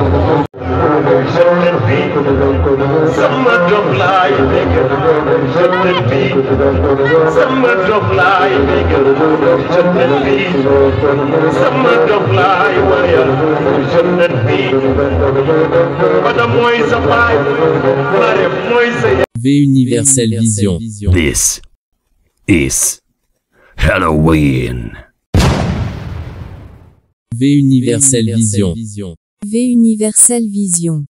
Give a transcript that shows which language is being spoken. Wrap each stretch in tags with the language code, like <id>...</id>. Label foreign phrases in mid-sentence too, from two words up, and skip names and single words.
<wo>sama doom laay bégal jannat bi sama doom laay bégal jannat bi sama doom laay wayal jannat bi bada mooy sa baay mare mooy sa</wo> <en>V Universel Vision. This is Halloween. V Universel Vision. V Universel Vision.</en>